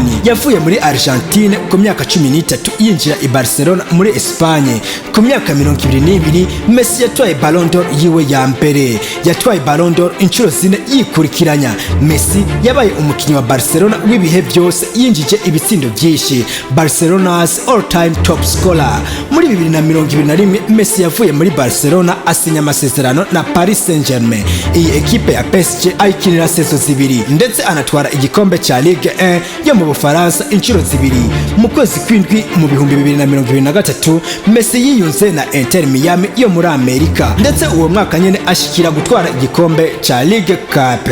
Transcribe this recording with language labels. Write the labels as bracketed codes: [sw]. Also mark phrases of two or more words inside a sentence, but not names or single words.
[rn] Yavuye muri Argentine ku myaka 13 yinjira i Barcelona muri Espagne. Ku myaka 22 Messi yatwaye Ballon d'Or yiwe ya mbere. Yatwaye Ballon d'Or inshuro 4 yikurikiranya. Messi yabaye umukinyi wa Barcelona w'ibihe byose, yinjije ibitsindo byinshi. [en] Barcelona's all-time top scorer. [rn] Muri 2021 Messi yavuye muri Barcelona asinya amasezerano na Paris Saint-Germain. Iyi equipe ya PSG ayikinira sezo zibiri ndetse anatwara igikombe cha Ligue 1 yo mu Bufaransa inshuro zibiri. Mu kwezi kw'indwi mu 2023 Messi yiyunze na Inter Miami yo muri Amerika, ndetse uwo mwaka nyene ashikira gutwara igikombe cha Ligue Cup.